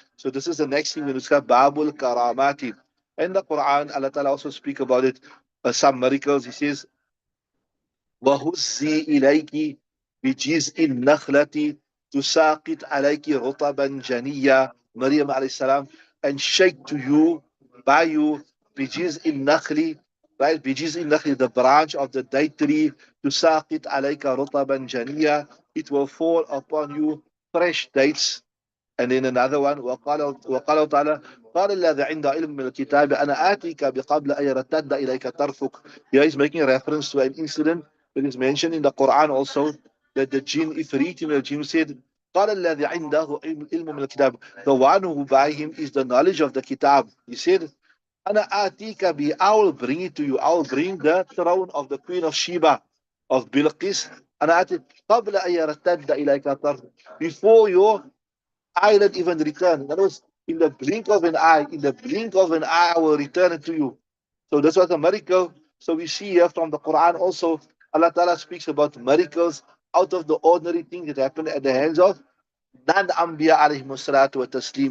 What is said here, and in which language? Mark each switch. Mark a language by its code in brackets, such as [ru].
[en] So this is the next thing we discuss, Babul Karamati. In the Quran, Allah Ta'ala also speak about it, some miracles. He says, [ar] وهزي إليك بجزء النخلة تساقط عليك رطبا جنيا. [en] Maryam alayhi salam, and shake to you, by you, [ar] بجزء النخل, [en] right? [ar] بجزء النخل, [en] the branch of the date tree, [ar] تساقط عليك رطبا جنيا, [en] it will fall upon you fresh dates, And then another one, [ar] وقال تعالى قال الذي عنده علم من الكتاب أنا آتيك بقبل أن يرتد إليك طرفك. [en] Here he's making a reference to an incident that is mentioned in the Quran also, that the jinn, Ifrit in the jinn said, [ar] قال الذي عنده علم من الكتاب, [en] the one who by him is the knowledge of the kitab. He said, [ar] أنا آتيك به, [en] I will bring it to you. I will bring the throne of the queen of Sheba, of Bilqis. [ar] أنا آتيك قبل أن يرتد إليك طرفك, [en] before your eyelid even return. In other words, in the blink of an eye, in the blink of an eye, I will return it to you. So this was a miracle. So we see here from the Quran also, Allah Ta'ala speaks about miracles out of the ordinary things that happen at the hands of non-Anbiya alayhi salatu wa taslim.